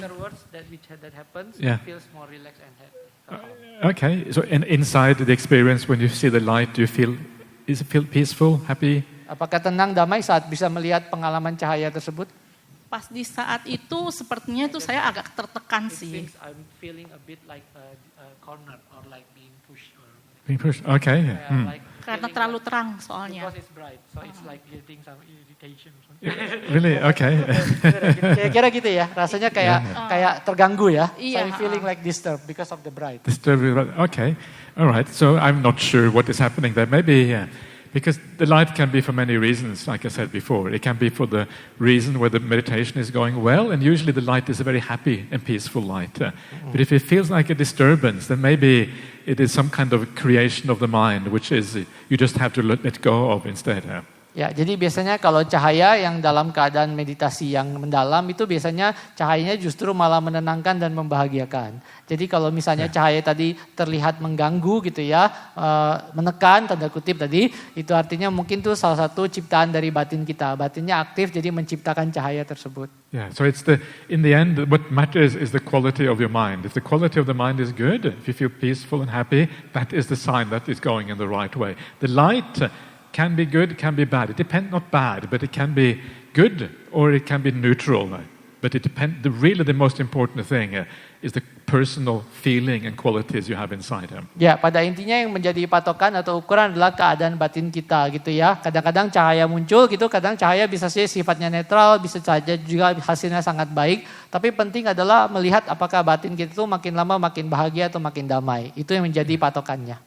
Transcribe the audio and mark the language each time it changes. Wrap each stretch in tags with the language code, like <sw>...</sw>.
<en>Afterwards that happens, Yeah. it feels more relaxed and happy. Okay, so inside the experience, when you see the light, do you feel, is it feel peaceful, happy?</en> <id>Apakah tenang, damai saat bisa melihat pengalaman cahaya tersebut? Pas di saat itu sepertinya tuh saya agak tertekan sih.</id> <en>I'm feeling a bit like corner or like being pushed. Being pushed. Okay. Yeah.</en> <id>Karena terlalu terang soalnya.</id> <en>It's bright, so it's like getting some irritation. Really? Okay.</en> <id>Kira-kira gitu ya, rasanya kayak terganggu ya. Iya,</id> <en>So I'm feeling like disturbed because of the bright. Disturbing. Okay. All right. So I'm not sure what is happening there. Maybe because the light can be for many reasons, like I said before. It can be for the reason where the meditation is going well, and usually the light is a very happy and peaceful light. But if it feels like a disturbance, then maybe it is some kind of creation of the mind, which is you just have to let go of instead.</en> <id>Ya, jadi biasanya kalau cahaya yang dalam keadaan meditasi yang mendalam itu biasanya cahayanya justru malah menenangkan dan membahagiakan. Jadi kalau misalnya cahaya tadi terlihat mengganggu gitu ya, menekan tanda kutip tadi, itu artinya mungkin tuh salah satu ciptaan dari batin kita. Batinnya aktif jadi menciptakan cahaya tersebut.</id> <en>Yeah, so in the end, what matters is the quality of your mind. If the quality of the mind is good, if you feel peaceful and happy, that is the sign that is going in the right way. The light can be good, can be bad. It depends, not bad, but it can be good or it can be neutral. But it depends, really the most important thing is the personal feeling and qualities you have inside him.</en> <id>Ya, pada intinya yang menjadi patokan atau ukuran adalah keadaan batin kita gitu ya. Kadang-kadang cahaya muncul gitu, kadang cahaya bisa saja sifatnya netral, bisa saja juga hasilnya sangat baik. Tapi penting adalah melihat apakah batin kita itu makin lama makin bahagia atau makin damai. Itu yang menjadi patokannya.</id>